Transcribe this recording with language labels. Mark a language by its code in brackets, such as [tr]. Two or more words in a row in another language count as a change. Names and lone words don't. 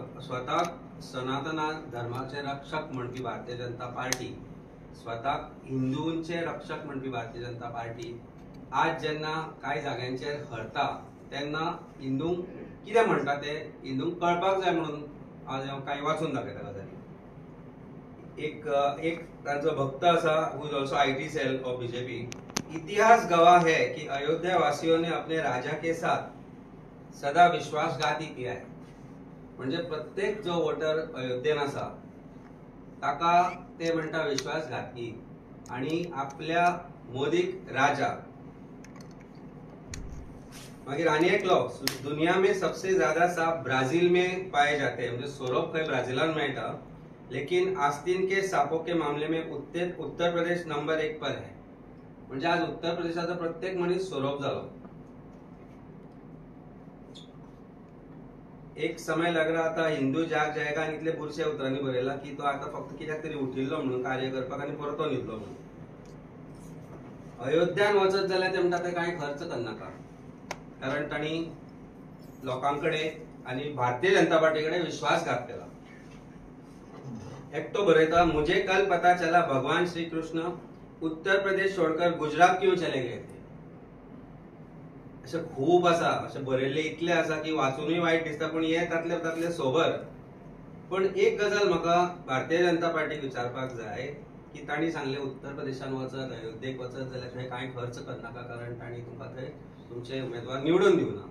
[kok] कारण स्वता सनातन धर्माचे रक्षक म्हणपी भारतीय जनता पार्टी, स्वताक हिंदूंचे रक्षक म्हणपी भारतीय जनता पार्टी आज जेन्ना कांय जाग्यांचेर हरता तेन्ना हिंदूंक कितें म्हणटा ते हिंदूंक कळपाक जाय म्हणून आज हांव कांय वाचून दाखयता गजाली. एक तांचो भक्त आसा [en] who is also IT cell of BJP. [hi] इतिहास गवाह है कि अयोध्या वासियों ने अपने राजा के साथ सदा विश्वासघाती किया है. [kok] म्हणजे प्रत्येक जो वोटर अयोध्येन आसा ताका ते म्हणटा विश्वासघाती आणि आपल्या मोदीक राजा. मागीर आनी एक [hi] लॉ, दुनिया में सबसे ज्यादा सांप ब्राजील में पाए जाते हैं. [kok] म्हणजे सोरोप खंय ब्राजीलान मेळटा, [hi] लेकिन आस्तीन के सांपों के मामले में उत्तर प्रदेश नंबर 1 पर है. [kok] म्हणजे आज उत्तर प्रदेशाचा प्रत्येक मनीस सोरोप जालो. [hi] एक समय लग रहा था हिंदू जाग जाएगा [kok] आणि इतले बुरशे उतरांनी बरयला की तो आता फक्त कित्याक तरी उठिल्लो म्हणून कार्य करपाक आनी परतो न्हिदलो म्हणून. अयोध्यान वचत जाल्यार ते म्हणटा ते कांय खर्च करनाका, कारण तांणी लोकांकडे आनी भारतीय जनता पार्टीकडे विश्वासघात केला. एकटो बरयता, [hi] मुझे कल पता चला भगवान श्री कृष्ण उत्तर प्रदेश छोड़कर गुजरात क्यों चले गए थे. [kok] अशें खूब आसा, अशें बरयल्ले इतले आसा की वाचूनय वायट दिसता, पण हे तातले सोबर. पण एक गजाल म्हाका भारतीय जनता पार्टीक विचारपाक जाय की तांणी सांगले उत्तर प्रदेशान वचत, अयोध्येक वचत जाल्यार थंय कांय खर्च करनाका, कारण तांणी तुमकां थंय तुमचे उमेदवार निवडून दिवना.